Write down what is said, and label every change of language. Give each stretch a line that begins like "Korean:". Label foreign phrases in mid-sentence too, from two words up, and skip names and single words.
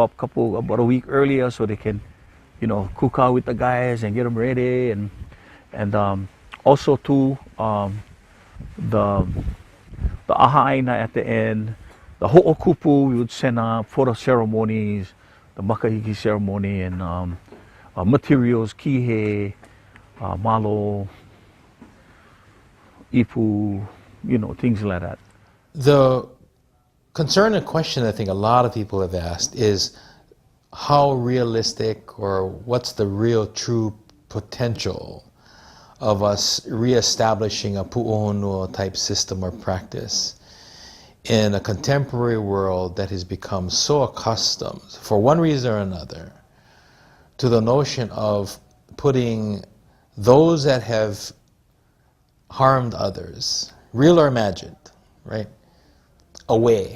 English: up about a week earlier so they can, cook out with the guys and get them ready, and also too the aha'aina at the end, the ho'okupu we would send up for the ceremonies, the makahiki ceremony, and materials,
Hawaiian: kihe, malo, ipu,
English: things like that. The concern and question I think a lot of people have asked is how realistic, or what's the real true potential of us reestablishing a pu'uhonua type system or practice in a contemporary world that has become so accustomed, for one reason or another, to the notion of putting those that have harmed others, real or imagined, right, away.